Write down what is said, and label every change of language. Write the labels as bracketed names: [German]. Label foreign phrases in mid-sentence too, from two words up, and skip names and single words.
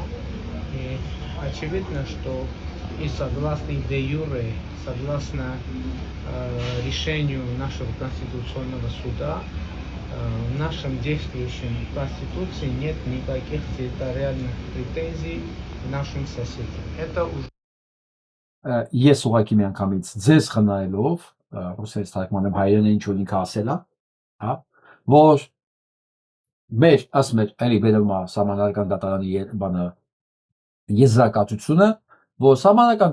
[Russian] И очевидно, что и согласно де-юре, согласно решению нашего Конституционного суда, в нашем действующем Конституции нет никаких территориальных претензий к нашим соседям. Это уже... [Armenian] Ես ուղղակի մի անգամից ձեզ խնայելով ռուսերեն թարգմանեմ հայերեն ինչ որ ինքը ասել է, հա, որ մեր ասում էր էլի վերում է սահմանադրական դատարանի բանը եզրակացությունը, որ սահմանական